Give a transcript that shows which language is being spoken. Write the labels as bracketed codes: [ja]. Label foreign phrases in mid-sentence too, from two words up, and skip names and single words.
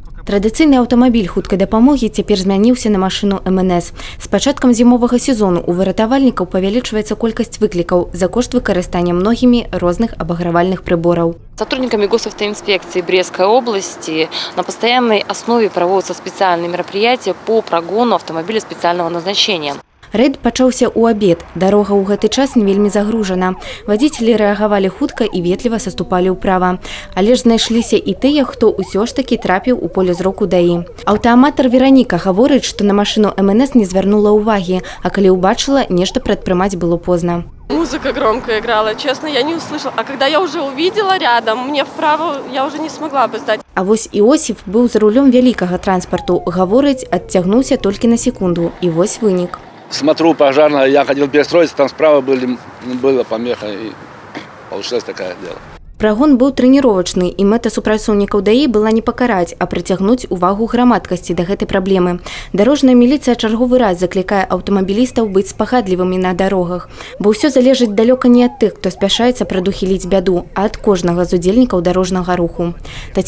[be] Традыцыйны аўтамабіль хуткай дапамогі цяпер змяніўся на машыну МНС. З пачаткам зімовага сезону у выратавальнікаў павялічваецца колькасць выклікаў за кошт выкарыстання многімі розных абагравальных прибораў. [ru] Сотрудниками госавтоинспекции Брестской области на постоянной основе проводятся специальные мероприятия по прогону автомобиля специального назначения. [be] Рэйд пачаўся ў абед. Дарога ў гэты час не вельмі загружана. Вадзіцелі рэагавалі хутка і ветліва саступалі ўправа. Але ж знайшліся і тыя, хто ўсё ж такі трапіў у поле зроку ДАІ. Аўтааматар Вераніка гаворыць, што на машыну МНС не звярнула ўвагі, а калі ўбачыла, нешта прадпрымаць было позна. [ru] Музыка громко играла, честно, я не услышала. А когда я уже увидела рядом, мне вправо я уже не смогла бы сдать. [be] А вось Іосиф быў за рулем вялікага транспарту. Гаворыць, адцягнуўся толькі на секунду. І вось вынік. [ru] Смотрю пожарная, я хотел перестроиться, там справа была помеха, и получилось такое дело. [be] Прагон быў трэніровачны, і мэта супрацоўнікаў ДАІ была не пакараць, а прыцягнуць увагу грамадскасці да гэтай праблемы. Дарожная міліцыя чарговы раз заклікае аўтамабілістаў быць спагадлівымі на дарогах, бо ўсё залежыць далёка не ад тых, хто спяшаецца прадухіліць бяду, а ад кожнага з удзельнікаў дарожнага руху.